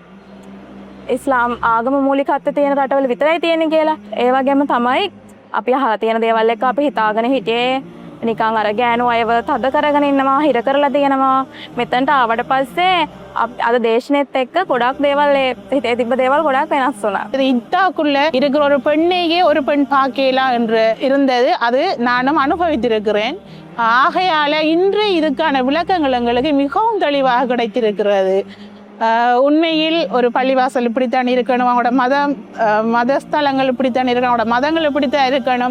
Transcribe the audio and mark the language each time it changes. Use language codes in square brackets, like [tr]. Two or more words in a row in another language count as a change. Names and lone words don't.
[si] ඉස්ලාම් ආගම මූලිකත්වය තියෙන රටවල විතරයි තියෙන්නේ කියලා. ඒ වගේම තමයි අපි අහලා තියෙන දේවල් එක්ක අපි හිතාගෙන හිටියේ නිකන් අර ගෑනු අයව තද කරගෙන ඉන්නවා, හිර කරලා තියෙනවා. මෙතනට ආවට පස්සේ අද දේශනෙත් එක්ක ගොඩක් දේවල් හිතේ තිබ්බ දේවல் ගොඩක් වෙනස් வந்தா. [ta] இது இட்டாக்குள்ள இருக்கிற ஒரு பெண்ணையே ஒரு பெண் பார்க்கலாம் என்று இருந்தது. அது நானும் அனுபவித்திருக்கிறேன். ஆகையால இன்று இதுக்கான விளக்கங்கள் எங்களுக்கு மிகவும் தெளிவாக கிடைத்திருக்கிறது. உண்மையில் ஒரு பள்ளிவாசல் இப்படித்தான் இருக்கணும், அவங்களோட மதஸ்தலங்கள் இப்படித்தான் இருக்கணும், அவங்களோட மதங்கள் இப்படித்தான் இருக்கணும்.